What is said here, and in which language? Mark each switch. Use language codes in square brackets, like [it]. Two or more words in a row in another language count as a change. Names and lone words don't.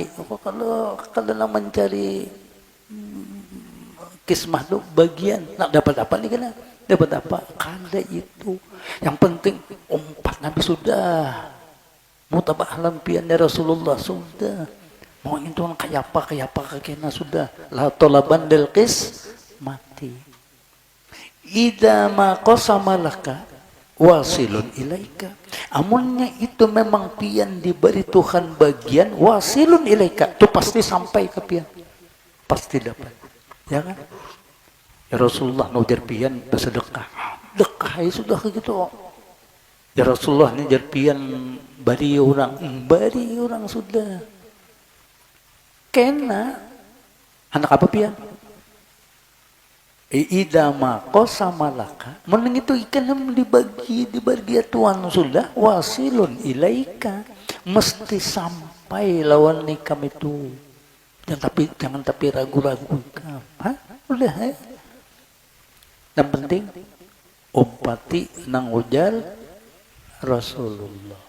[bjn] Kalau mencari kismah itu bagian nak dapat apa nih kena dapat apa kada itu yang penting umpat Nabi sudah mutabah lampian dari Rasulullah sudah mau itu kayak apa kena sudah [ar] لا طلبا للقسمة. إذا ما قسم لك واصل إليك. [bjn] Amunnya itu memang pian diberi Tuhan bagian [ar] واصل إليك, [bjn] itu pasti sampai ke pian. Pasti dapat. Ya kan? Ya Rasulullah nujar pian bersedekah. Dekah ya sudah gitu. Ya Rasulullah nujar pian bari orang sudah. Kena anak apa pian? [ar] إذا ما قسم لك, [bjn] meneng itu ikan dibagi Tuhan sudah [ar] واصل إليك, [bjn] mesti sampai lawan nikam itu. Jangan tapi ragu-ragu. Hah? Udah ya. Yang penting umpati nang ujar Rasulullah.